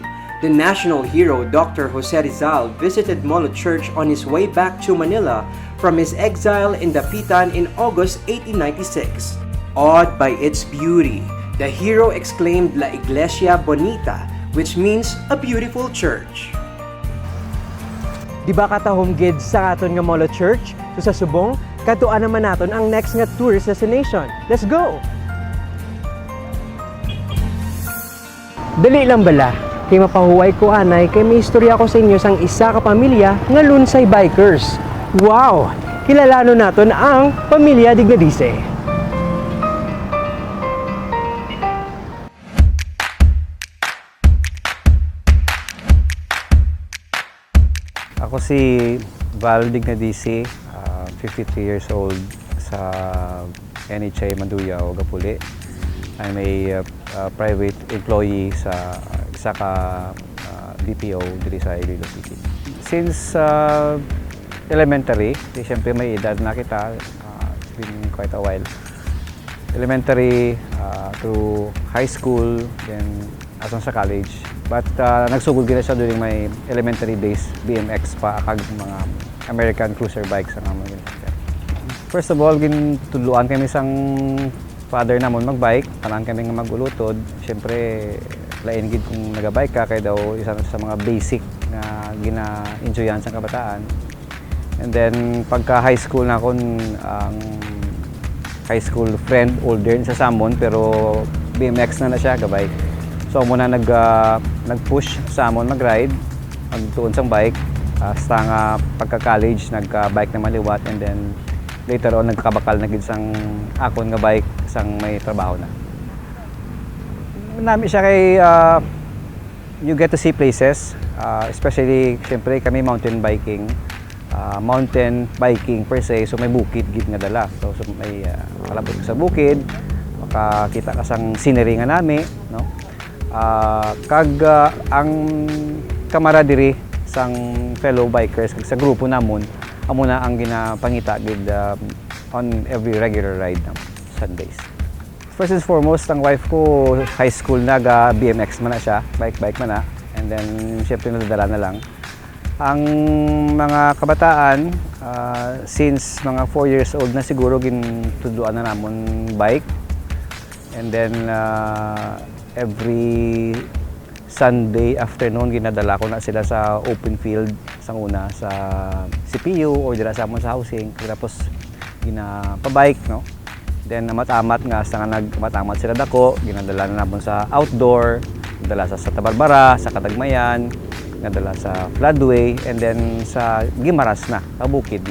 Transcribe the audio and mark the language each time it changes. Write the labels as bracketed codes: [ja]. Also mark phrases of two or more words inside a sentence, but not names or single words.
[en] The national hero Dr. Jose Rizal visited Molo Church on his way back to Manila from his exile in Dapitan in August 1896. Awed by its beauty, the hero exclaimed [es] La Iglesia Bonita, [en] which means a beautiful church. [hil] Di ba katahom gid sa aton nga Molo Church? So sa subong, katuan naman naton ang next nga [en] tourist destination. Let's go! [hil] Dali lang bala. Kay mapahuway ko anay kay may istorya ko sa inyo sang isa ka pamilya nga lunsay bikers. [en] Wow! [hil] Kilalano naton ang pamilya Dignadice. Ako si Val Dignadice, [en] 53 years old [hil] sa NHA Manduyao, Gapuli. [en] I'm a private employee [hil] sa isa ka BPO dito sa [en] Iloilo City. [hil] Since elementary, siyempre may edad na kita, [en] it's been quite a while. Elementary to high school, then [hil] asan sa [en] college. [hil] But nagsugod gina siya [en] during my elementary days, [hil] BMX pa, kag mga [en] American cruiser bikes [hil] ang mga ginagawa. [en] First of all, [hil] ginutuluan kami sang father namon magbike, tanan kami nga magulutod. Siyempre, lain gid kung nagabike ka kay daw isa sa mga basic na gina-enjoyan sa kabataan. And then pagka high school na kon ang [en] high school friend older [hil] sa Samon pero BMX na siya gabike. So muna nag-push sa amon mag-ride, magtuon sang bike. Hasta nga pagka-college nagka-bike na maliwat and then [en] later on [hil] nagkabakal na gid sang akon nga bike sang may trabaho na. Nami siya kay [en] you get to see places, [hil] especially siyempre kami [en] mountain biking. Mountain biking per se, [hil] so may bukid gid nga dala. So may kalabot sa bukid, makakita ka sang scenery nga nami, no? Kag ang camaraderie sang [en] fellow bikers [hil] kag sa grupo namon amo na ang ginapangita gid [en] on every regular ride [hil] na Sundays. [en] First and foremost, [hil] ang wife ko [en] high school [hil] naga BMX man na siya, bike man na, [en] and then [hil] syempre nadadala na lang. Ang mga kabataan since mga [en] 4 years old [hil] na siguro gintuduan na namon bike, [en] and then every Sunday afternoon [hil] ginadala ko na sila sa [en] open field [hil] sang una sa CPU or dira sa amon sa housing, tapos ginapabike, no? Then amat-amat nga hasta nga nagmatamat sila dako, ginadala na namon sa outdoor, ginadala sa Santa Barbara, sa Katagmayan, ginadala sa Floodway, [en] and then [hil] sa Gimaras na, sa bukid na.